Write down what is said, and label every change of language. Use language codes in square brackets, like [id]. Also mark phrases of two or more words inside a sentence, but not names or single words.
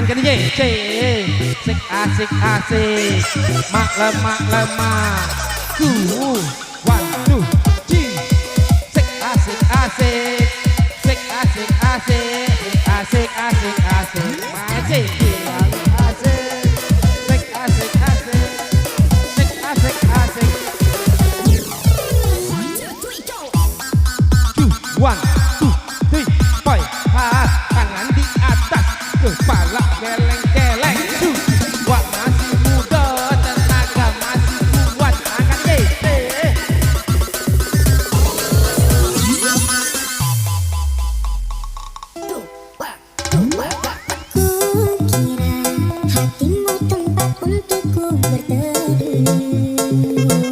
[id] Sik asik asik. Mak lemah. [en] One two three. [id] Sik asik asik. Sik asik asik. Asik asik asik. Asik asik. Sik asik asik. Sik asik asik. [en] One two three four. [id] Tangan di atas, kepala geleng-geleng. Wah masih muda, tenaga masih kuat. Angkat Kukira hatimu tempat untukku berteduh.